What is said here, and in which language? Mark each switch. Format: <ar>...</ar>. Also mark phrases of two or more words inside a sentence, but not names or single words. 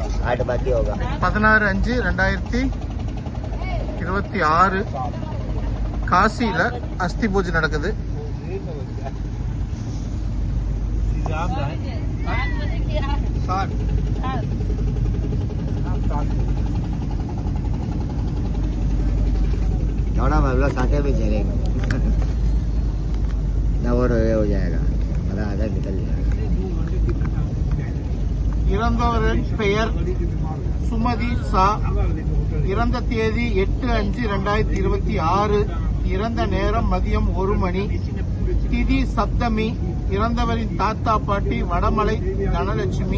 <ta>16/5/2026 காசியில் அஸ்தி பூஜை நடக்குது.</ta> <hi>थोड़ा मतलब साथे भी चलेगा ना वो हो जाएगा आधा निकल जाएगा.</hi> <ta>இறந்தவரின் பெயர் சுமதி சா. இறந்த தேதி 8/5/2026. இறந்த நேரம் மதியம் 1 மணி. திதி சப்தமி. இறந்தவரின் தாத்தா பாட்டி வடமலை தனலட்சுமி.</ta>